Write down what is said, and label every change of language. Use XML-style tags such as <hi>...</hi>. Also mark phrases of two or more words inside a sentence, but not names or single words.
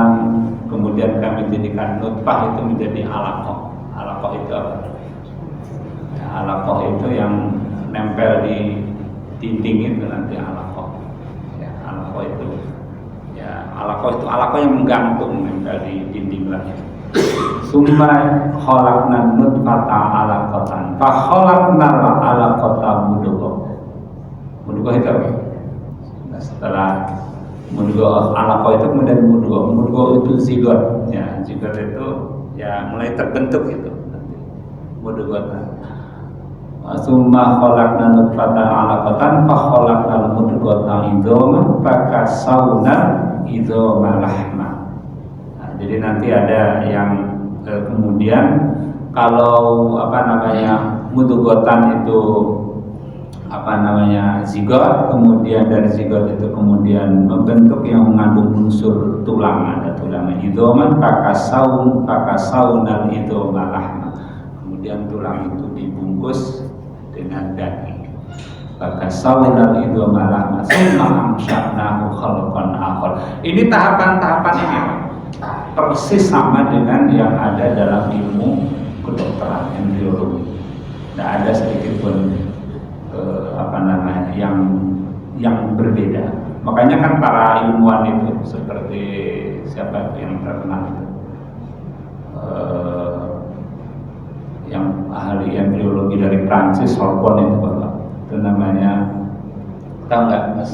<id>Kemudian kami jadikan nutfah itu menjadi alaqah. Alaqah itu apa? Ya, alaqah itu yang nempel di dinding itu nanti alaqah. Ya, alaqah itu alaqah yang menggantung nempel di dinding rahim.</id> <ar>ثم خلقنا النطفة علقةً. فخلقنا العلقة مضغةً.</ar> <id>Mudghah itu apa? Setelah mudghah alaqah itu kemudian mudghah itu zigot ya, zigot itu ya mulai terbentuk itu mudghah.</id> <ar>ثم خلقنا نطفةً علقةً فخلقنا المضغة عظامًا فكسونا العظام لحمًا.</ar> <id>Nah, jadi nanti ada yang kemudian kalau mudghatan itu zigot, kemudian dari zigot itu kemudian membentuk yang mengandung unsur tulang, ada tulangnya</id> <ar>عظامًا فكسونا العظام لحمًا.</ar> <id>Kemudian tulang itu dibungkus dengan daging.</id> <ar>فكسونا العظام لحمًا ثم أنشأناه خلقًا آخر.</ar> <id>Ini tahapan-tahapan ini persis sama dengan yang ada dalam ilmu kedokteran embriologi. Tidak ada sedikit pun yang berbeda. Makanya kan para ilmuwan itu seperti siapa yang terkenal itu, yang ahli embriologi dari Prancis, Sorbonne itu Bapak, itu namanya, tahu nggak Mas?</id>